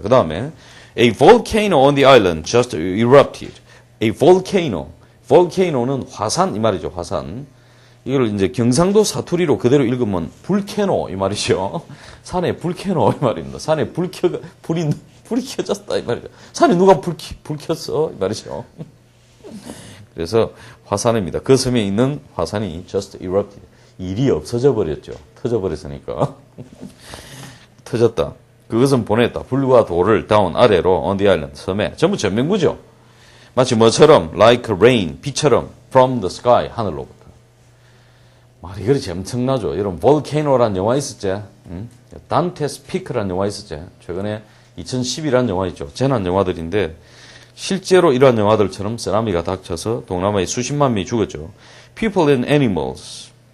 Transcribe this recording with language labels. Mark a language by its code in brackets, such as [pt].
[ko] 그 다음에 [en] A volcano on the island just erupted. A volcano. [ko] volcano는 화산 이 말이죠. 화산. 이걸 이제 경상도 사투리로 그대로 읽으면 불캐노 이 말이죠. 산에 불캐노 이 말입니다. 산에 불이 켜졌다 이 말이죠. 산에 누가 불 켰어 이 말이죠. 그래서 화산입니다. 그 섬에 있는 화산이 [en] just erupted. [ko] 일이 없어져 버렸죠. 터져 버렸으니까. 터졌다. 그것은 보냈다. 불과 돌을 down 아래로 [en] on the island [ko] 섬에. 전부 전명구죠. 마치 뭐처럼 [en] like rain [ko] 비처럼 [en] from the sky [ko] 하늘로부터. 말이 그렇지 엄청나죠. 여러분 볼케이노라는 영화 있었지? 단테스 피크라는 영화 있었지? 최근에 2010이라는 영화 있죠. 재난 영화들인데 실제로 이러한 영화들처럼 쓰나미가 닥쳐서 동남아에 수십만 명이 죽었죠. [en] People and Animals.